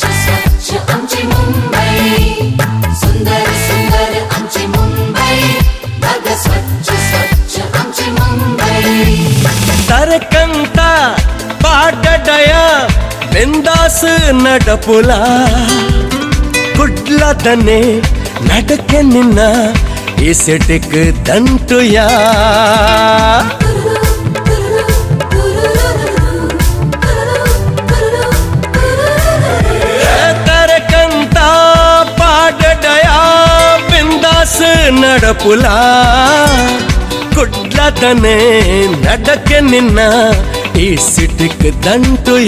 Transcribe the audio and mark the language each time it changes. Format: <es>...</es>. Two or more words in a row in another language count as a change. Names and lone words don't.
<mr>स्वच्छ आमची मुंबई, सुंदर सुंदर आमची मुंबई, बघ स्वच्छ स्वच्छ आमची मुंबई।</mr> <tcy>ತರಕಂತ ಪಾಡಡಯ ಬಿಂದಾಸ್ ನಡಪುಲ, ಕುಡ್ಲದನೆ ನಡಕೆ ನಿನ್ನ ಈ ಸಿಟಿಕ್ ದಂಟುಯ। ನಡಪುಲ ಕುಡ್ಲದನೆ ನಡಕೆ ನಿನ್ನ ಈ ಸಿಟಿಕ್ ದಂಟುಯ।</tcy>